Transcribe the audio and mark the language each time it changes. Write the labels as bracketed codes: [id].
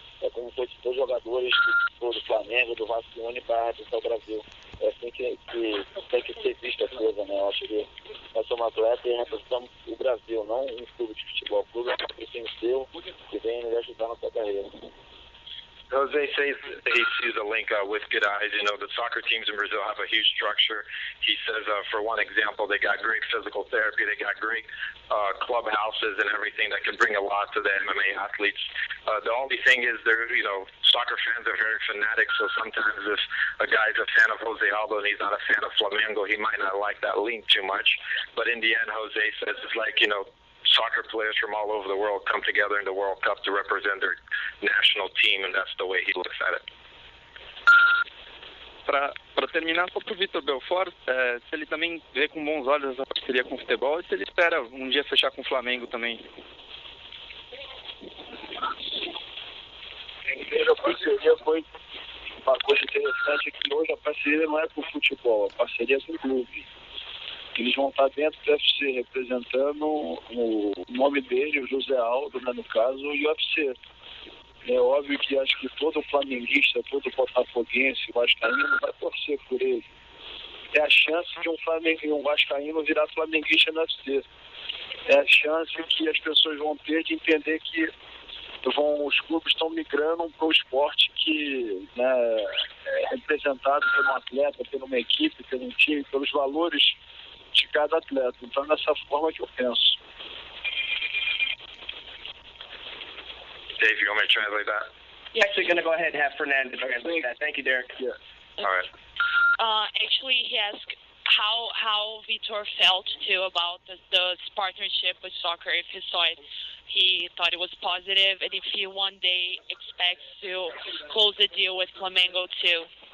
[pt] É como se fosse todos os jogadores do Flamengo, do Vasco une para representar o Brasil. É assim que tem que ser vista a coisa, né? Eu acho que nós somos atletas e representamos o Brasil, não um clube de futebol. O clube é um time seu que vem nos ajudar na sua carreira. [en] Jose says he sees a link with good eyes. You know, the soccer teams in Brazil have a huge structure. He says, for one example, they got great physical therapy. They got great clubhouses and everything that can bring a lot to the MMA athletes. The only thing is, soccer fans are very fanatic, so sometimes if a guy's a fan of Jose Aldo and he's not a fan of Flamengo, he might not like that link too much. But in the end, Jose says it's like, soccer players from all over the world come together in the World Cup to represent their national team, and that's the way he looks at it. [pt] Para terminar, só para o Vitor Belfort, se ele também vê com bons olhos essa parceria com o futebol e se ele espera um dia fechar com o Flamengo também. A parceria foi uma coisa interessante, que hoje a parceria não é com o futebol, a parceria é com o clube. Eles vão estar dentro do UFC representando o nome dele, o Jose Aldo, né, no caso, o UFC. É óbvio que acho que todo flamenguista, todo botafoguense, vascaíno vai torcer por ele. É a chance de um vascaíno virar flamenguista no UFC. É a chance que as pessoas vão ter de entender que os clubes estão migrando para um esporte que, né, é representado por um atleta, por uma equipe, por um time, pelos valores de cada atleta. Então, dessa forma que eu penso. [en] Dave, you want me to translate that? You're actually going to go ahead and have Fernando translate that. Thank you, Derek. Yeah. All right. Actually, he asked how Vitor felt too about this partnership with soccer. If he saw it, he thought it was positive, and if he one day expects to close the deal with Flamengo too.